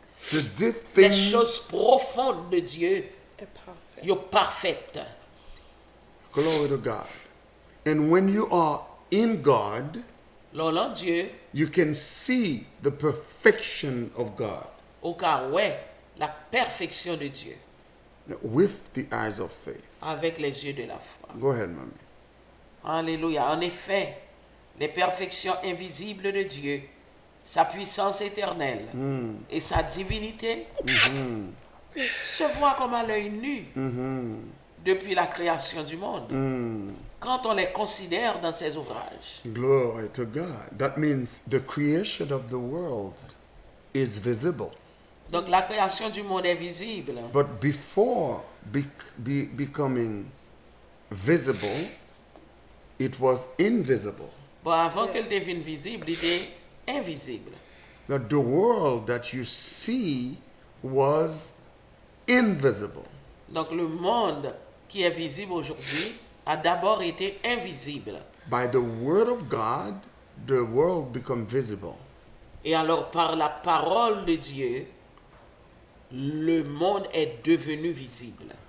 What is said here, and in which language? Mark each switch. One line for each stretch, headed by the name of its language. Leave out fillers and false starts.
English: The deep
French: Les
English: things,
French: choses profondes de Dieu,
English: And perfect.
French: yo parfaites.
English: glory to God. And when you are in God,
French: L'on en Dieu,
English: you can see the perfection of God
French: au cas ouais, la perfection de Dieu,
English: with the eyes of faith.
French: avec les yeux de la foi.
English: Go ahead, mommy.
French: Alléluia. En effet, les perfections invisibles de Dieu, sa puissance éternelle et sa divinité se voient comme à l'œil nu depuis la création du monde, quand on les considère dans ses ouvrages.
English: Glory to God. That means the creation of the world is visible.
French: Donc la création du monde est visible.
English: But before becoming visible, it was invisible.
French: Bon, avant qu'elle devienne visible, il était invisible.
English: That the world that you see was invisible.
French: Donc le monde qui est visible aujourd'hui a d'abord été invisible.
English: By the word of God, the world become visible.
French: Et alors par la parole de Dieu, le monde est devenu visible.